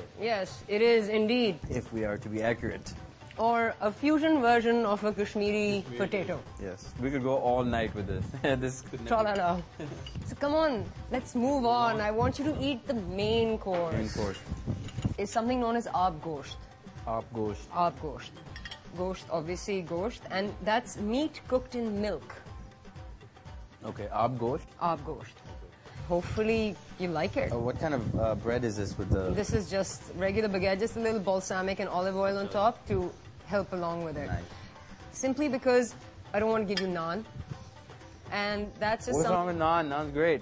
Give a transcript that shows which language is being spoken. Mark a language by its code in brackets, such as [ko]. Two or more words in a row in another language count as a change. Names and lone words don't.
[en] Yes, it is indeed. If we are to be accurate. Or a fusion version of a Kashmiri potato. Yes. We could go all night with this. This could never... Tra-la-la. So come on, let's move on. I want you to eat the main course. Main course. It's something known as aab gosht. Aap gosht. Aab gosht. Gosht, obviously gosht. And that's meat cooked in milk. Okay, aap gosht. Aab gosht. Hopefully you like it. What kind of bread is this with the... This is just regular baguette, just a little balsamic and olive oil on top to help along with it. Nice. Simply because I don't want to give you naan. And that's just What's wrong with naan? Naan's great.